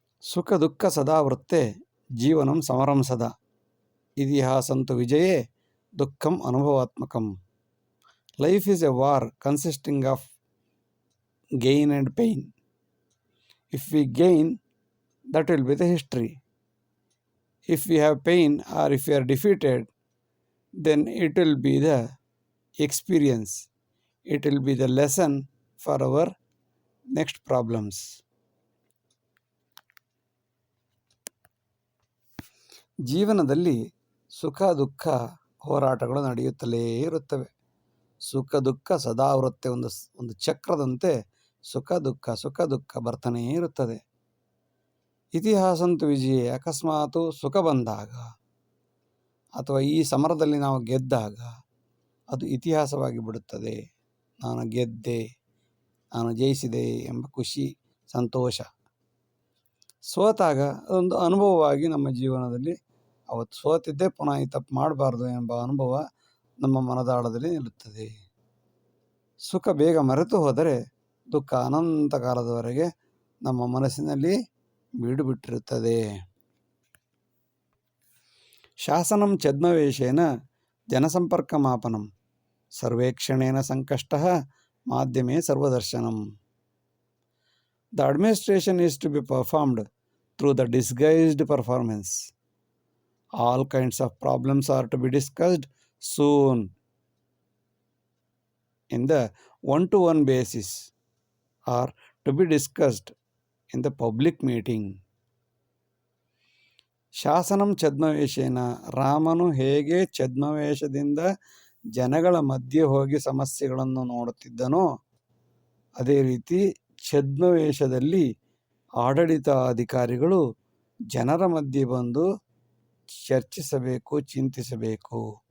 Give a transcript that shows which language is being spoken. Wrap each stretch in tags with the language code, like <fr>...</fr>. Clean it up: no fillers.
<sa>ಸುಖ ದುಃಖ ಸದಾ ವೃತ್ತೆ ಜೀವನಂ ಸಮರಂ ಸದಾ. ಇತಿಹಾಸಂತು ವಿಜಯೇ ದುಃಖಂ ಅನುಭವಾತ್ಮಕಂ.</sa> <en>Life is a war consisting of gain and pain. If we gain, that will be the history. If we have pain or if we are defeated, then it will be the experience. It will be the lesson for our next problems.</en> <kn>ಜೀವನದಲ್ಲಿ ಸುಖ ದುಃಖ ಹೋರಾಟಗಳು ನಡೆಯುತ್ತಲೇ ಇರುತ್ತವೆ.</kn> <sa>ಸುಖ ದುಃಖ ಸದಾ ವೃತ್ತೆ,</sa> <kn>ಒಂದು ಚಕ್ರದಂತೆ ಸುಖ ದುಃಖ ಬರ್ತಾನೇ ಇರುತ್ತದೆ.</kn> <sa>ಇತಿಹಾಸಂತು ವಿಜಯ,</sa> <kn>ಅಕಸ್ಮಾತು ಸುಖ ಬಂದಾಗ ಅಥವಾ ಈ ಸಮರದಲ್ಲಿ ನಾವು ಗೆದ್ದಾಗ ಅದು ಇತಿಹಾಸವಾಗಿ ಬಿಡುತ್ತದೆ. ನಾನು ಗೆದ್ದೆ, ನಾನು ಜಯಿಸಿದೆ ಎಂಬ ಖುಷಿ, ಸಂತೋಷ. ಸೋತಾಗ ಅದೊಂದು ಅನುಭವವಾಗಿ ನಮ್ಮ ಜೀವನದಲ್ಲಿ ಅವತ್ತು ಸೋತಿದ್ದೆ, ಪುನಃ ಈ ತಪ್ಪು ಮಾಡಬಾರ್ದು ಎಂಬ ಅನುಭವ ನಮ್ಮ ಮನದಾಳದಲ್ಲಿ ನಿಲ್ಲುತ್ತದೆ. ಸುಖ ಬೇಗ ಮರೆತು ಹೋದರೆ ದುಃಖ ಅನಂತ ಕಾಲದವರೆಗೆ ನಮ್ಮ ಮನಸ್ಸಿನಲ್ಲಿ ಬೀಡುಬಿಟ್ಟಿರುತ್ತದೆ.</kn> <sa>ಶಾಸನಂ ಛದ್ಮವೇಷೇನ ಜನಸಂಪರ್ಕ ಮಾಪನಂ ಸರ್ವೇಕ್ಷಣೇನ ಸಂಕಷ್ಟಃ ಮಾಧ್ಯಮೇ ಸರ್ವದರ್ಶನಂ.</sa> <en>The administration is to be performed through the disguised performance. All kinds of problems are to be discussed soon in the one-to-one basis or to be discussed in the public meeting.</en> <sa>ಶಾಸನಂ ಛದ್ಮವೇಷೇನ,</sa> <kn>ರಾಮನು ಹೇಗೆ ಛದ್ಮವೇಷದಿಂದ ಜನಗಳ ಮಧ್ಯೆ ಹೋಗಿ ಸಮಸ್ಯೆಗಳನ್ನು ನೋಡುತ್ತಿದ್ದನೋ ಅದೇ ರೀತಿ ಛದ್ಮವೇಷದಲ್ಲಿ ಆಡಳಿತಾಧಿಕಾರಿಗಳು ಜನರ ಮಧ್ಯೆ ಬಂದು ಚರ್ಚಿಸಬೇಕು, ಚಿಂತಿಸಬೇಕು.</kn>